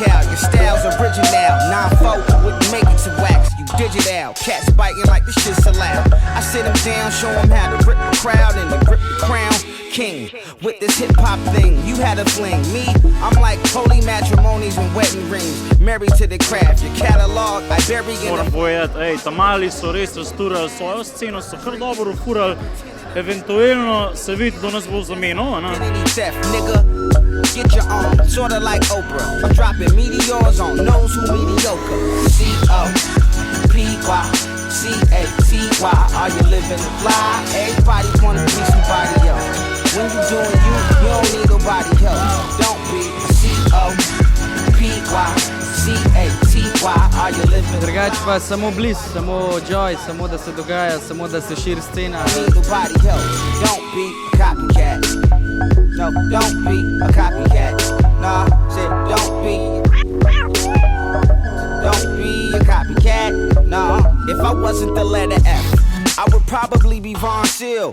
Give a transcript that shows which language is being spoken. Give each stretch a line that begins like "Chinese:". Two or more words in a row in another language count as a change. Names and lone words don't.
English: Your style's original, 9-4 wouldn't make it to wax. You digital, cats biting like this shit's allowed. I sit them down, show them how to rip the crowd and to grip the crown. King, with this hip-hop thing, you had a fling. Me, I'm like holy matrimonies and wedding rings. Married to the craft, your catalog, I bury in
Slovenian: Moram povedati, tamali so res razturali svojo sceno, so kar dobro furali. Eventualno se vidi, da nas bo zamenil, ne?
English: Get your own, sorta like Oprah. I'm dropping meteors on those who mediocre. C-O-P-Y, C-A-T-Y. Are you living the fly? Everybody wanna be somebody else. When you doing you, you don't need nobody help. Don't be C-O-P-Y, C-A-T-Y. Are you living?
Slovenian: Drugač pa samo bliss, samo joy, samo da se dogaja, samo da se širi scena.
English: Need nobody help. Don't be a copycat. No, don't be a copycat. Nah, said don't be a copycat. Nah, if I wasn't the letter F, I would probably be Von Seal.